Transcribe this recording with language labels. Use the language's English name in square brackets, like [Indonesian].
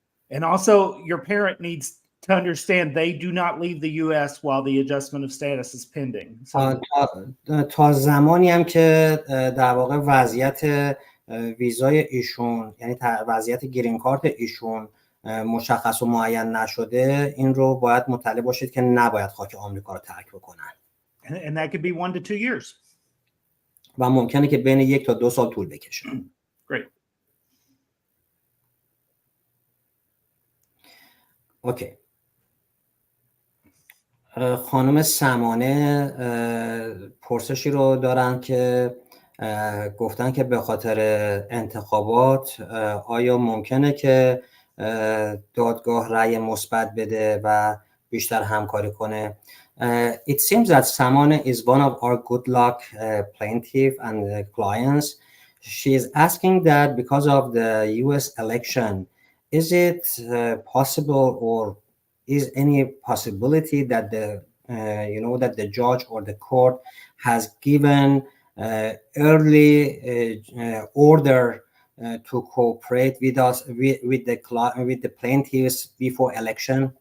[English] And also your parent needs to understand they do not leave the US while the adjustment of status is pending. [Persian] تا زمانی هم که در واقع وضعیت ویزای ایشون، یعنی وضعیت گرین کارت ایشون مشخص و معین نشده، این رو باید مطلع باشید که نباید خاک آمریکا رو ترک بکنن. [English] And that could be 1 to 2 years. [Persian] و ممکنه که بین 1 تا 2 سال طول بکشه. [English] Great. Okay. [Persian] خانم سمانه پرسشی رو دارن که گفتن که به خاطر انتخابات آیا ممکنه که دادگاه رأی مثبت بده و بیشتر همکاری کنه. [English] It seems that Samone is one of our good luck plaintiff and clients. She is asking that because of the US election, is it possible or is any possibility that that the judge or the court has given early order to cooperate with us with the plaintiffs before election?